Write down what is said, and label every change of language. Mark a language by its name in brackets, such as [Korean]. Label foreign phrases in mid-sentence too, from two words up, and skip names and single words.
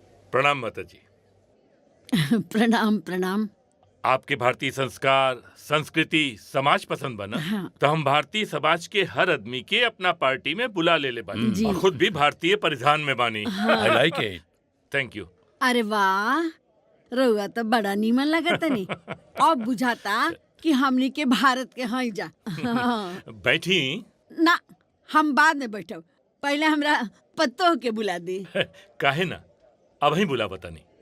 [Bhojpuri] प्रणाम माता जी। प्रणाम प्रणाम। आपके भारतीय संस्कार, संस्कृति, समाज पसंद बना हाँ। तो हम भारतीय समाज के हर आदमी के अपना पार्टी में बुला ले बानी जी। और खुद भी भारतीय परिधान में बानी। [English] I like it. Thank you. [Bhojpuri] अरे वाह, रउआ तो बड़ा नीमन लगतनी। अब बुझाता कि हमनी के भारत के हई जा। हाँ। बैठी। ना, हम बाद में बैठब, पहले हमरा पत्तो के बुला दी। काहे ना, अब ही बुला बतानी।